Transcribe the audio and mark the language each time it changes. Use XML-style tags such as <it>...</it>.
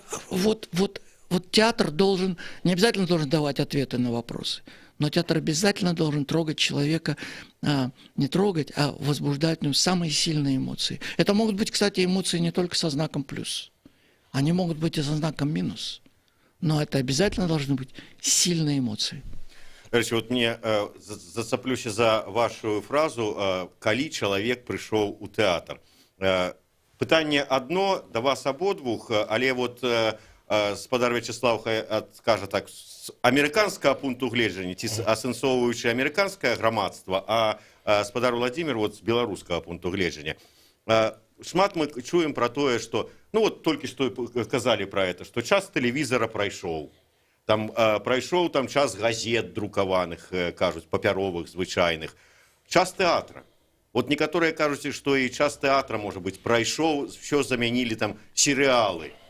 <ru>Вот театр не обязательно должен давать ответы на вопросы, но театр обязательно должен трогать человека, не трогать, а возбуждать в нем самые сильные эмоции. Это могут быть, кстати, эмоции не только со знаком плюс. Они могут быть и со знаком минус. Но это обязательно должны быть сильные эмоции. Короче, вот мне зацеплюся за вашу фразу</ru> <be>«Калі чалавек прыйшоў у тэатр». Пытанне адно да вас абодвух, але вот спадар Вячеслав скажа так, з амерыканскага пункту гледжання, ці асэнсоўваючы амерыканскае грамадства, а спадар Владимир вот з беларускага пункту гледжання.</be> <ru>Шмат мы чуем про тое, что, ну вот только что казали про это, что час телевизора пройшоў, там пройшоў там час газет друкаваных, кажуць, папяровых, звычайных, час тэатра. Вот некаторыя кажуць, что и час тэатра, может быть, пройшоў, все заменили там сериалы.</ru>